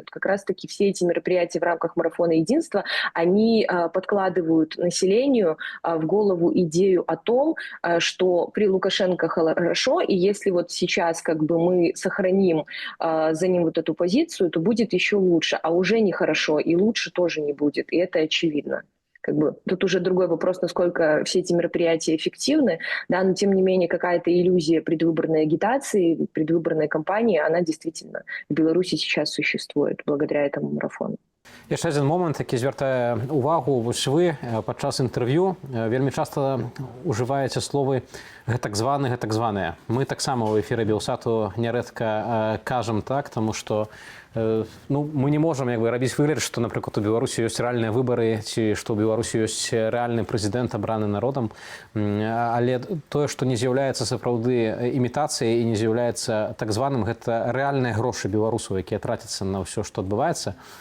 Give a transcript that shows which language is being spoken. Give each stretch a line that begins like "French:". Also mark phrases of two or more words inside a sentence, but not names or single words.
Russian: Как раз-таки все эти мероприятия в рамках марафона единства, они подкладывают населению в голову идею о том, что при Лукашенко хорошо, и если вот сейчас как бы мы сохраним за ним вот эту позицию, то будет еще лучше, а уже нехорошо, и лучше тоже не будет, и это очевидно. Как бы, тут уже другой вопрос, насколько все эти мероприятия эффективны, да, но тем не менее какая-то иллюзия предвыборной агитации, предвыборной кампании, она действительно в Беларуси сейчас существует благодаря этому марафону.
Belarusian: Яшчэ адзін момант, які звяртае увагу. Вось вы падчас інтэрв'ю вельмі часта ўжываеце словы гэтак званыя. Мы таксама ў эфіры Белсату нярэдка кажам так, таму што мы не можам рабіць выгляд, што, напрыклад, у Беларусі ёсць рэальныя выбары ці што ў Беларусі ёсць рэальны прэзідэнт, абраны народам, але тое, што не з'яўляецца сапраўды імітацыяй і не з'яўляецца так званым, гэта рэальныя грошы беларусаў, якія трацяцца на ўсё, што адбываецца.